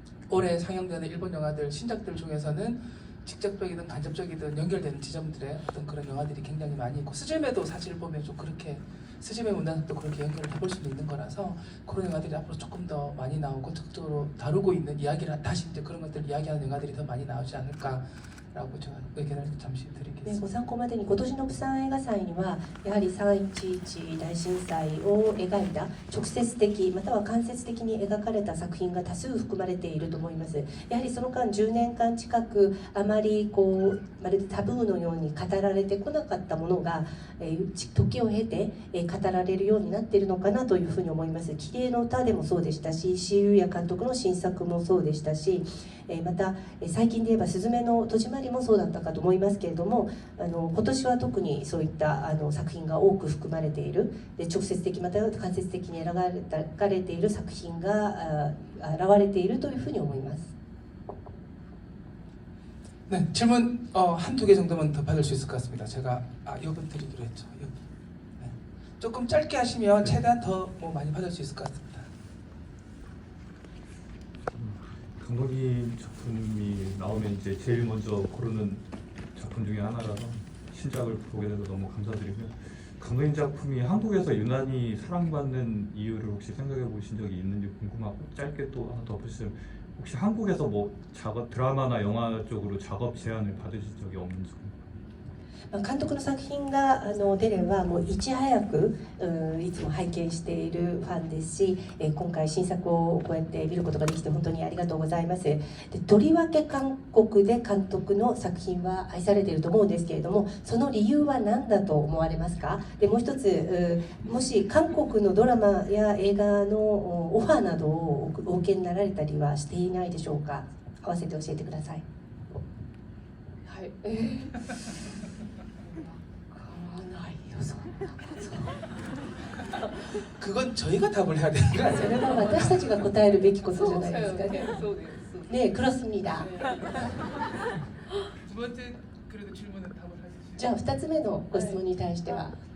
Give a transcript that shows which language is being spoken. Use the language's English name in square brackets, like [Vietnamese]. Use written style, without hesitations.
[Korean] 올해 상영되는 일본 영화들 신작들 중에서는 직접적이든 간접적이든 연결되는 지점들의 어떤 그런 영화들이 굉장히 많이 있고 스즈메도 사실 보면 좀 그렇게 스즈메 문단도 그렇게 연결을 해볼 수도 있는 거라서 그런 영화들이 앞으로 조금 더 많이 나오고 적극적으로 다루고 있는 이야기를 다시 이제 그런 것들을 이야기하는 영화들이 더 많이 나오지 않을까라고 제가 의견을 잠시 드리겠습니다. [Japanese] ご参考までに今年のプサン映画祭にはやはり3.11大震災を描いた直接的または間接的に描かれた作品が多数含まれていると思います。やはりその間10年間近くあまりまるでタブーのように語られてこなかったものが、時を経て、語られるようになっているのかなというふうに思います。綺麗の歌でもそうでしたし、石井裕也監督の新作もそうでしたし、また最近で言えばすずめの戸締まりもそうだったかと思いますけれども、今年は特にそういった作品が多く含まれているで直接的または間接的に描かれている作品が現れているというふうに思います。 [Korean] 네, 질문 한두 개 정도만 더 받을 수 있을 것 같습니다. 제가 이번 드리기로 했죠. 네. 조금 짧게 하시면 최대한 더 뭐 많이 받을 수 있을 것 같습니다. 감독님 작품이 나오면 이제 제일 먼저 고르는 작품 중에 하나라서 신작을 보게 돼서 너무 감사드리고요. 감독님 작품이 한국에서 유난히 사랑받는 이유를 혹시 생각해 보신 적이 있는지 궁금하고 짧게 또 하나 더 보시면 혹시 한국에서 뭐 작업 드라마나 영화 쪽으로 작업 제안을 받으신 적이 없는지 궁금해요. [Japanese] 監督の作品が出ればもういち早くいつも拝見しているファンですし、今回新作をこうやって見ることができて本当にありがとうございます。でとりわけ韓国で監督の作品は愛されていると思うんですけれども、その理由は何だと思われますか？でもう一つ、もし韓国のドラマや映画のオファーなどをお受けになられたりはしていないでしょうか？合わせて教えてください。はい。 [Korean] 그건 저희가 답을 해야 되는 거 [Japanese] それ [Korean] 아니에요? [Japanese] は私たちが答えるべきことじゃないですかね。そうです。 [Korean] 네, 그렇습니다. 두 번째 그래도 질문은 답을 해주시죠. [Japanese] じゃあ2つ目のご質問に対しては、